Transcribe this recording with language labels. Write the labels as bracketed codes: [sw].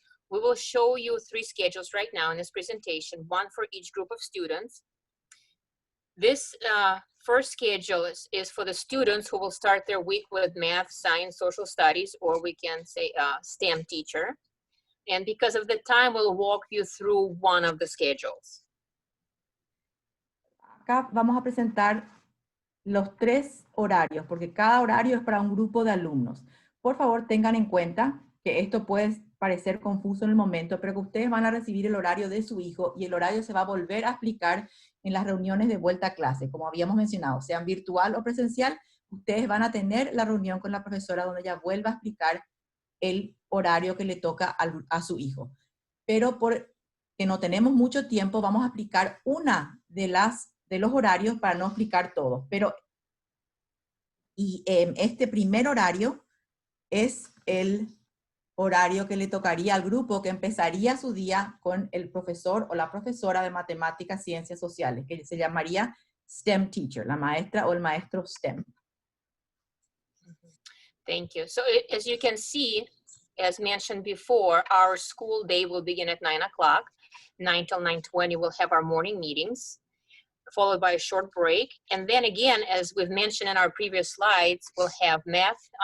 [en] We will show you 3 schedules right now in this presentation, 1 for each group of students. This first schedule is for the students who will start their week with math, science, social studies, or we can say STEM teacher. And because of the time, we'll walk you through one of the schedules. [es] Acá vamos a presentar los 3 horarios, porque cada horario es para un grupo de alumnos. Por favor, tengan en cuenta que esto puede parecer confuso en el momento, pero que ustedes van a recibir el horario de su hijo y el horario se va a volver a explicar en las reuniones de vuelta a clase, como habíamos mencionado, sean virtual o presencial, ustedes van a tener la reunión con la profesora donde ella vuelva a explicar el horario que le toca a su hijo. Pero porque no tenemos mucho tiempo, vamos a explicar una de los horarios para no explicar todos. Este primer horario es el horario que le tocaría al grupo que empezaría su día con el profesor o la profesora de matemáticas, ciencias sociales, que se llamaría STEM teacher, la maestra o el maestro STEM. [en] Thank you. So as you can see, as mentioned before, our school day will begin at 9 o'clock. 9 till 9:20, we'll have our morning meetings, followed by a short break. And then again, as we've mentioned in our previous slides, we'll have math.